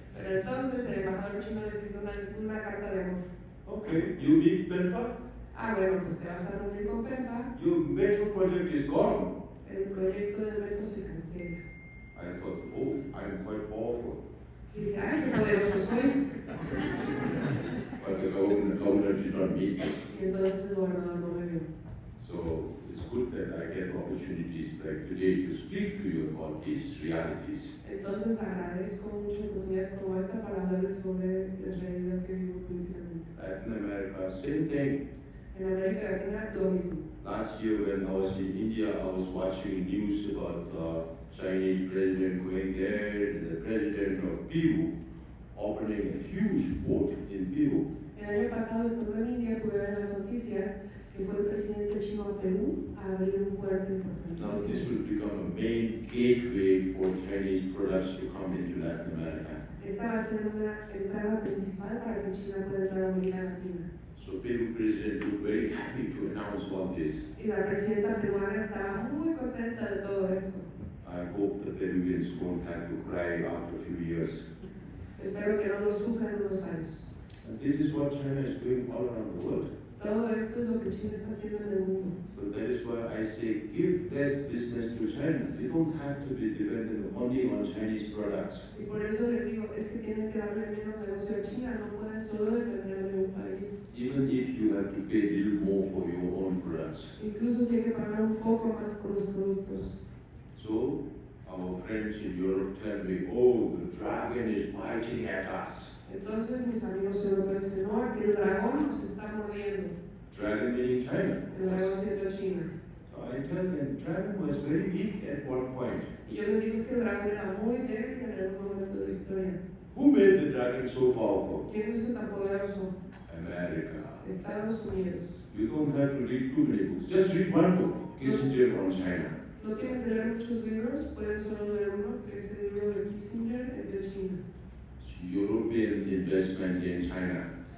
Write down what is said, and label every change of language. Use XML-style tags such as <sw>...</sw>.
<es>pero entonces el embajador chino le escribió una carta de amor.</es> <en>Okay, you meet Penpa,</en> <es>Ah, bueno, pues te vas a reunir con Penpa,</es> <en>your metro project is gone.</en> <es>el proyecto del metro se cancela.</es> <en>I thought, oh, I'm quite powerful.</en> <es>Y dije, ay, qué poderoso soy.</es> <en>But the governor did not meet me.</en> <es>Y entonces el gobernador no me vio.</es> <en>So it's good that I get opportunities like today to speak to you about these realities.</en> <es>Entonces agradezco mucho oportunidades como esta para hablarles sobre la realidad que vivo políticamente.</es> <en>Latin America, same thing.</en> <es>En América Latina lo mismo.</es> <en>Last year when I was in India, I was watching news about the Chinese president going there, and the president of Peru opening a huge port in Peru.</en> <es>El año pasado, estando en India, pude ver en las noticias que fue el presidente chino a Perú a abrir un puerto</es> <en>Now this</en> <es>importante.</es> <en>will become a main gateway for Chinese products to come into Latin America.</en> <es>Esta va a ser una entrada principal para que China pueda entrar a América Latina.</es> <en>So Peru president looked very happy to announce all this.</en> <es>Y la presidenta peruana estaba muy contenta de todo esto.</es> <en>I hope the Peruvians won't have to cry after a few years.</en> <es>Espero que no lo sufran en unos años.</es> <en>And this is what China is doing all around the world.</en> <es>Todo esto es lo que China está haciendo en el mundo.</es> <en>So that is why I say give less business to China. You don't have to be dependent only on Chinese products.</en> <es>Y por eso les digo, es que tienen que darle menos negocio a China, no pueden solo depender de un país.</es> <en>Even if you have to pay a little more for your own products.</en> <es>Incluso si hay que pagar un poco más por los productos.</es> <en>So our friends in Europe tell me, oh, the dragon is biting at us.</en> <es>Entonces mis amigos europeos dicen, no, es que el dragón nos está mordiendo.</es> <en>Dragon meaning China.</en> <es>El dragón siendo China.</es> <en>So I tell them, dragon was very weak at one point.</en> <es>Y yo les digo, es que el dragón era muy débil en algún momento de la historia.</es> <en>Who made the dragon so powerful?</en> <es>¿Quién lo hizo tan poderoso?</es> <en>America.</en> <es>Estados Unidos.</es> <en>You don't have to read too many books. Just read one book, Kissinger on China.</en> <es>No tienen que leer muchos libros, pueden solo leer uno, que es el libro de Kissinger, el de China.</es> <en>European investment in China.</en>